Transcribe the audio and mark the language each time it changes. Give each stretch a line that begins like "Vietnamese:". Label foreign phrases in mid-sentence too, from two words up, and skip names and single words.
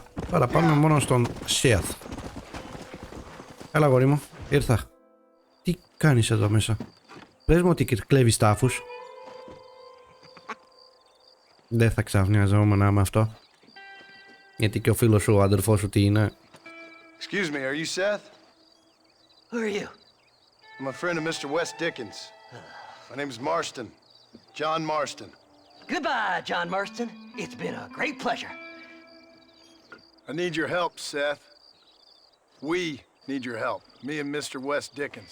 Greek: Τώρα πάμε μόνο στον Seth. Έλα αγόρι μου, ήρθα. Τι κάνεις εδώ μέσα? Πες μου ότι κλέβεις τάφους. Δεν θα ξαφνιαζόμουν με αυτό. Γιατί και ο φίλος σου, ο αδερφός σου τι είναι?
English: Excuse me, are you Seth? Who are you? I'm a friend of Mr. West Dickens. My name is Marston. John Marston. Goodbye, John Marston. It's been a great pleasure. I need your help, Seth. We need your help. Me and Mr. West Dickens.